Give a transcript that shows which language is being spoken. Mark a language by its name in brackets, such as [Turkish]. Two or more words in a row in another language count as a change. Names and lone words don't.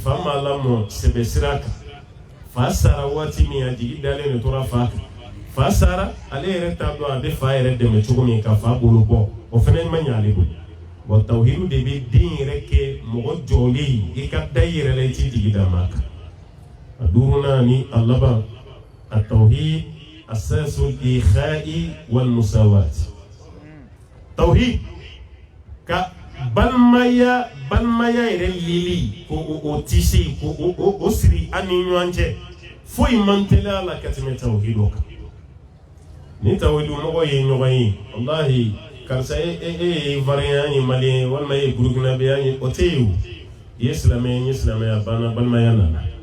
[Bambara] fa m'a lamɔ sɛbɛ sira kan fa sara waati min a jigi dalen de tora fa kan fa sara ale yɛrɛ t'a dɔn a bɛ fa yɛrɛ dɛmɛ cogo min ka fa bolo bɔ o fana ma ɲɛ ale bolo wa tawhidu de bɛ den yɛrɛ kɛ mɔgɔ jɔlen i ka da i yɛrɛ la i t'i jigi da maa kan a duurunan ni a laban a [Arabic] توحيد أساس الإخاء والمساواة [Bambara] tawhid ka balimaya yɛrɛ lili ko o tise ko o siri an ni ɲɔgɔn cɛ foyi man teliya la ka tɛmɛ tawhidu kan ni tawhidu mɔgɔ ye ɲɔgɔn ye wallahi karisa e variant ye malien walima e burukinabe ye o tɛ ye o ye silamɛ ye silamɛya banna balimaya nana